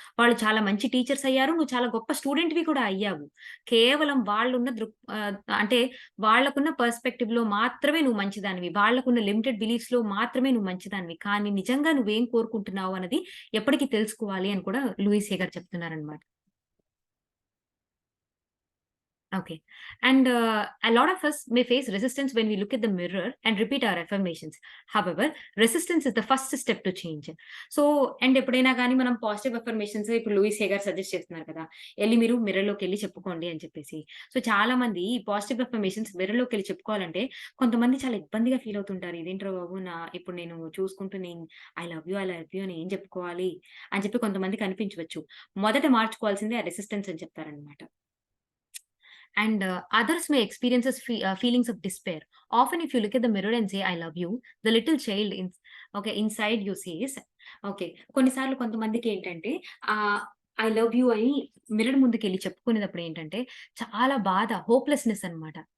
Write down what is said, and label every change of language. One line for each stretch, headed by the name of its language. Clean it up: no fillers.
Telugu: వాళ్ళు చాలా మంచి టీచర్స్ అయ్యారు. నువ్వు చాలా గొప్ప స్టూడెంట్‌వి కూడా అయ్యావు. కేవలం అంటే వాళ్ళకున్న పర్స్‌పెక్టివ్‌లో మాత్రమే నువ్వు మంచిదానివి. వాళ్ళకున్న లిమిటెడ్ బిలీఫ్స్‌లో మాత్రమే నువ్వు మంచిదానివి. కానీ నిజంగా నువ్వేం కోరుకుంటున్నావు అన్నది ఎప్పటికి తెలుసుకోవాలి అని కూడా లూయిస్ హే గారు చెప్తున్నారనమాట.
English: Okay. And a lot of us may face resistance when we look at the mirror and repeat our affirmations. However, resistance is the first step to change.
Telugu: So, and ఎప్పుడైనా గాని మనం పాజిటివ్ అఫర్మేషన్స్ ఇప్పుడు Louis హే గారు suggest చేస్తున్నారు కదా! ఎళ్లి మీరు మిర్రర్‌లోకెళ్లి చెప్పుకోండి అని చెప్పేసి. సో, చాలా మంది ఈ పాజిటివ్ అఫర్మేషన్స్ మిర్రర్‌లోకెళ్లి చెప్పుకోవాలంటే కొంతమంది చాలా ఇబ్బందిగా ఫీల్ అవుతుంటారు. ఇదేంట్రా బాబు! ఇప్పుడు నేను చూసుకుంటూ
English: I love you, I love you
Telugu: అని ఏం చెప్పుకోవాలి అని చెప్పి కొంతమందికి అనిపించవచ్చు. మొదట మార్చుకోవాల్సింది ఆ రెసిస్టెన్స్ అని చెప్తారనమాట.
English: And others may experience feelings of despair. Often, if you look at the mirror and say, I love you, the little child inside you says, okay.
Telugu: కొన్నిసార్లు కొంతమందికి ఏంటంటే
English: I love you
Telugu: అని మిర్రర్ ముందుకెళ్ళి చెప్పుకునేటప్పుడు ఏంటంటే, చాలా బాధ, హోప్‌లెస్‌నెస్ అన్నమాట.